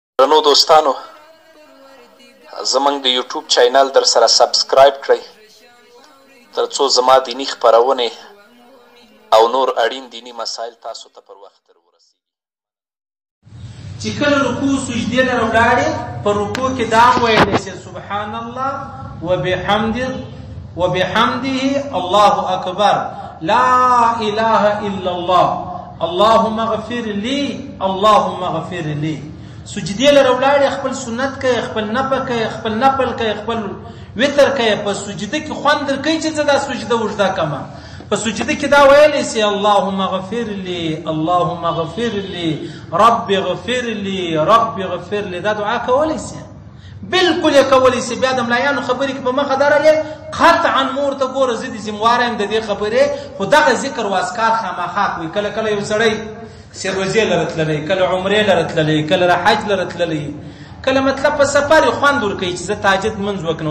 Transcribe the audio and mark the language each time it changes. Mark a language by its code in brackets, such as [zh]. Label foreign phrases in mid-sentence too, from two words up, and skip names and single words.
[ps] درنو دوستانو زمونږ د یوټیوب چینل در سره سبسکرایب کړئ تر څو زما دینی خپرونې او نور اړین دینی مسایل تاسو ته پر وخت ورسیږي. چې کله رکوع سجدې ته ولاړې په رکوع کې دا ویلی چې [ar] سبحان الله وبحمده الله اکبر لا اله الا الله اللهم اغفر لي اللهم اغفر لي. [ps] سجدې له ولاړې خپل سنت کوي، خپل نفل کوي، خپل وتر کوي. په سجده کې خوند کوي چې زه دا سجده وژده کما. په سجده کې دا ویلی سي [ar] اللهم اغفر لي اللهم اغفر لي رب اغفر لي رب اغفر لي. [ps] دا دعا کولی سي، بالکل یې کولی سي. بیا د ملایانو خبرې کې په مخه درلې قطعا مور ته ګوره زه دې ذمواره یم د دې خبرې، خو دغه ذکر و اذکار خامخا کوي. کله کله یو سړی سروزې لره تللی، کله عمرې لره تللی، کله حج لره تللی، کله مطلب په سفر خوند ورکوي چې زه تهجد لمونځ وکړم.